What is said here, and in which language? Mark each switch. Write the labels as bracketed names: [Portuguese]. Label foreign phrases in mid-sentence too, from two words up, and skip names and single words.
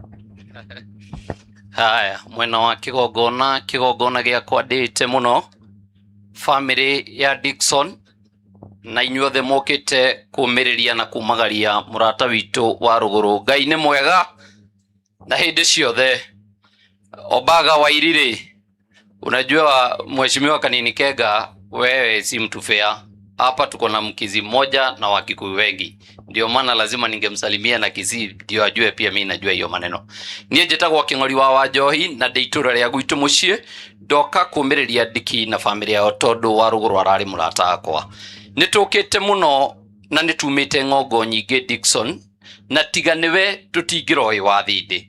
[Kikuyu] Haya, mwena wa kigongona gĩakwa ndĩte mũno family ya Dickson na inyuothe mokĩte kũmĩrĩria na kumagaria mũrata witũ wa rũgũrũ. Ngai nĩ mwega na hĩndĩ ciothe. Obaga Wairire, [Swahili] unajua mheshimiwa Kanini Kega, wewe si mtu fair. Hapa tuko na Mkizi mmoja na Wakikuyu wengi, ndio maana lazima ningemsalimia na Kisii ndio ajue pia mimi najua hiyo maneno. [Kikuyu] Niĩ njĩtagwo Kĩng'ori wa Wanjohi na ndĩitũra rĩa gwitũ mũciĩ, ndoka kũmĩrĩria ndiki na famĩlĩ yao tondũ wa rũgũrũ ararĩ mũrata wakwa. Nĩtũkĩte mũno na nĩtumĩte ng'ongo nyingĩ Dickson, na tiga nĩwe tũtingĩroĩ wa thindi.